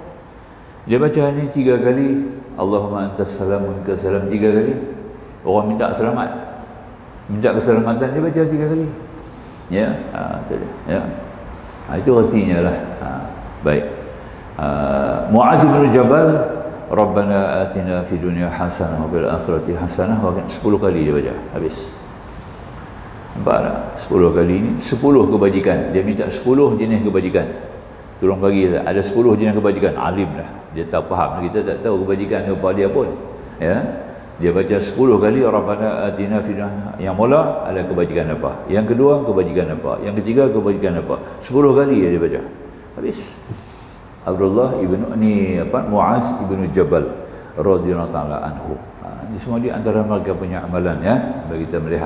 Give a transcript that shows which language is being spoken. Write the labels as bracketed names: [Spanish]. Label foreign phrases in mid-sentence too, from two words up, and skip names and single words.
[Malay] Dia baca ni 3 kali, [Arabic] اللهم أنت السلام ومنك السلام [Malay] 3 kali. Orang minta selamat, minta keselamatan, dia baca 3 kali. Ya, tu dia. Ya. Itu artinya lah. Baik. Muaz bin Jabal, [Arabic] ربنا آتنا في الدنيا حسنة وفي الآخرة حسنة, [Malay] 10 kali dia baca habis. Nampak tak? 10 kali ni 10 kebajikan. Dia minta 10 jenis kebajikan. Tolong bagi tak? Ada 10 jenis kebajikan. Alim lah. Dia tak faham. Kita tak tahu kebajikan apa dia pun. Ya. Dia baca 10 kali [Arabic] ربنا آتنا في الدنيا. [Malay] Yang mula ada kebajikan apa? Yang kedua kebajikan apa? Yang ketiga kebajikan apa? 10 kali dia baca. Habis. Abdullah Muaz ibnu Jabal [Arabic] رضي الله تعالى عنه. [Malay] Ini semua di antara mereka punya amalan, ya, bagi kita melihat.